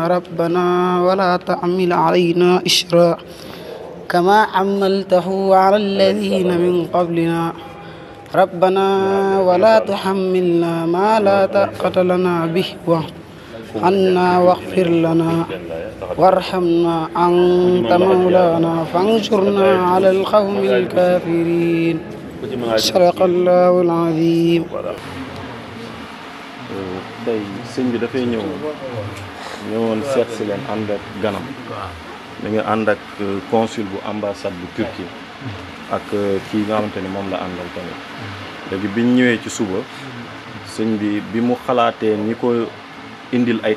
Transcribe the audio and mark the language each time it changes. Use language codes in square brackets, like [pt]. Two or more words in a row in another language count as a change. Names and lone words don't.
[ar] ربنا ولا تحمل علينا إصرا كما حملته على الذين من قبلنا ربنا ولا تحملنا ما لا طاقة لنا به واعف عنا واغفر لنا وارحمنا أنت مولانا فانصرنا على القوم الكافرين صدق الله العظيم. [wo] tey sëñ bi dafay ñëwoon seet si leen ànd ak ganam da nga ànd ak consul bu ambassade bu Turquie ak kii nga xamante ni moom la àndal tamit léegi biñ ñëwee ci suba sëñ bi mu xalaatee ñi ko indil ay